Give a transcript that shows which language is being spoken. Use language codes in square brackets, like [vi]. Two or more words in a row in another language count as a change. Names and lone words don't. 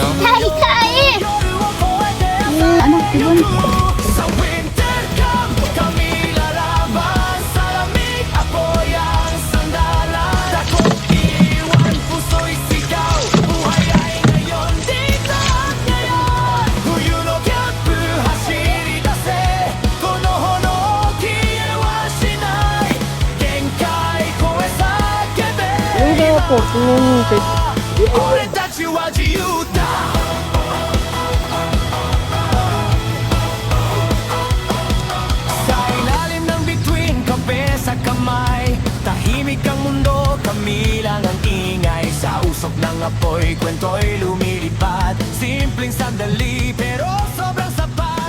[tl] Kai! Ano, ibon? Sa winter cup kami lalaban sa lamig, apoy ang sandalan. Takot iwan, puso'y sigaw, buhay ay ngayon, dito at ngayon. [ja] 冬のキャンプ走り出せ、この炎消えはしない。限界超え叫べ、俺たちは自由だ。 [tl] Sa ilalim ng bituin, kape sa kamay, tahimik ang mundo, kami lang ang ingay. Sa usok ng apoy, kwento'y lumilipad. Simpleng sandali, pero sobrang sapat.